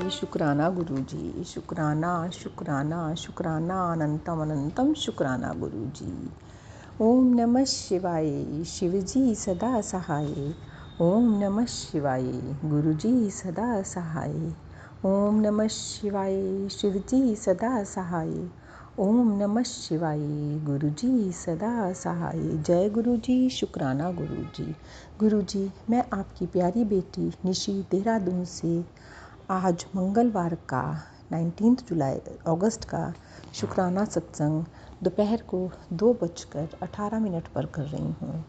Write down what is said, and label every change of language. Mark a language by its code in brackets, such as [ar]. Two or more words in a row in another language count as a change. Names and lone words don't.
[hi] शुक्राना गुरुजी, शुक्राना शुक्राना शुक्राना अनंतम अनंतम शुक्राना गुरुजी। ओम नमः शिवाय, शिवजी सदा सहाय। ओम नमः शिवाय, गुरुजी सदा सहाय। ओम नमः शिवाय, शिवजी सदा सहाय। ओम नमः शिवाय, गुरुजी सदा सहाय। जय गुरुजी, शुक्राना गुरुजी। गुरुजी, मैं आपकी प्यारी बेटी निशी देहरादून से आज मंगलवार का 19 अगस्त का शुक्राना सत्संग दोपहर को 2:18 पर कर रही हूँ।